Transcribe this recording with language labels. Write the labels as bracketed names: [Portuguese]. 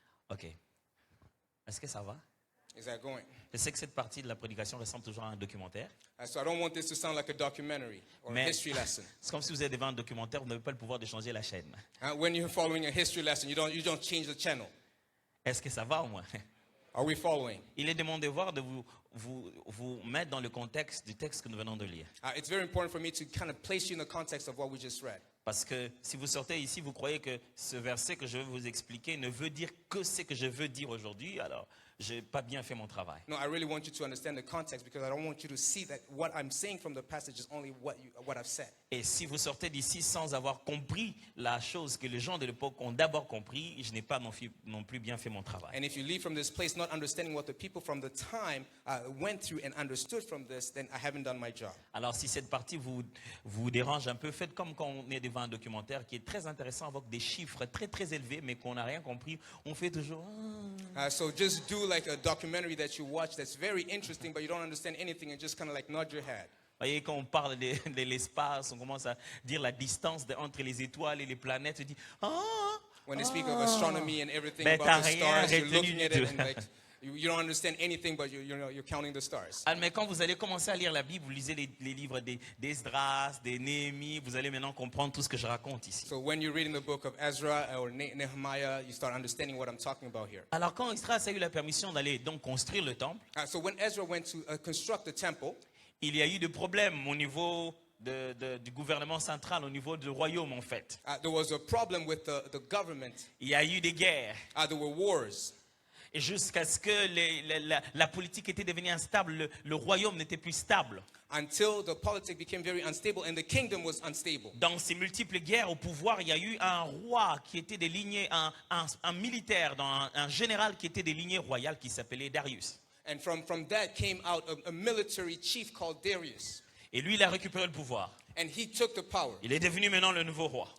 [French] Ok. Est-ce que ça va? [English] Is that going? [French] Je sais que cette partie de la prédication ressemble toujours à un documentaire. [English] So I don't want this to sound like a documentary or a [French] Mais [English] history lesson. [French] c'est comme si vous êtes devant un documentaire, vous n'avez pas le pouvoir de changer la chaîne. [English] When you're following a history lesson, you don't change the channel. [French] Est-ce que ça va au moins? [English] Are we following? [French] Il est de mon devoir de vous mettre dans le contexte du texte que nous venons de lire. [English] It's very important for me to kind of place you in the context of what we just read. [French] Parce que si vous sortez ici, vous croyez que ce verset que je vais vous expliquer ne veut dire que ce que je veux dire aujourd'hui, alors je n'ai pas bien fait mon travail. [English] No, I really want you to understand the context because I don't want you to see that what I'm saying from the passage is only what I've said. [French] Et si vous sortez d'ici sans avoir compris la chose que les gens de l'époque ont d'abord compris, je n'ai pas non plus bien fait mon travail. [English] And if you leave from this place not understanding what the people from the time went through and understood from this, then I haven't done my job. [French] Alors si cette partie vous dérange un peu, faites comme quand on est devant un documentaire qui est très intéressant avec des chiffres très très élevés mais qu'on n'a rien compris. On fait toujours... [English] So just do like a documentary that you watch that's very interesting but you don't understand anything and just kind of like nod your head. [French] Vous voyez, quand on parle de l'espace, on commence à dire la distance entre les étoiles et les planètes. On dit, [English] When they speak of astronomy and everything [French] Ben, [English] about [French] t'as [English] the [French] rien [English] stars, you're [French] retenu [English] looking [French] du [English] at it [French] tout. [English] and like you don't understand anything, but you're counting the stars. [French] Ah, mais quand vous allez commencer à lire la Bible, vous lisez les livres d'Esdras, des Néhémie, vous allez maintenant comprendre tout ce que je raconte ici. [English] So when you're reading the book of Ezra or Nehemiah, you start understanding what I'm talking about here. [French] Alors quand Esdras a eu la permission d'aller donc construire le temple, [English] So when Ezra went to construct the temple, [French] il y a eu des problèmes au niveau du gouvernement central, au niveau du royaume en fait. [English] there was a problem with the government. [French] Il y a eu des guerres. [English] There were wars. [French] Et jusqu'à ce que la politique était devenue instable, le royaume n'était plus stable. [English] Until the politics became very unstable and the kingdom was unstable. [French] Dans ces multiples guerres au pouvoir, il y a eu un roi qui était des lignées, un militaire, un général qui était des lignées royales qui s'appelait Darius. [English] And from that came out a military chief called Darius. [French] Et lui, il a récupéré le pouvoir. [English] And he took the power. [French] Il est devenu maintenant le nouveau roi.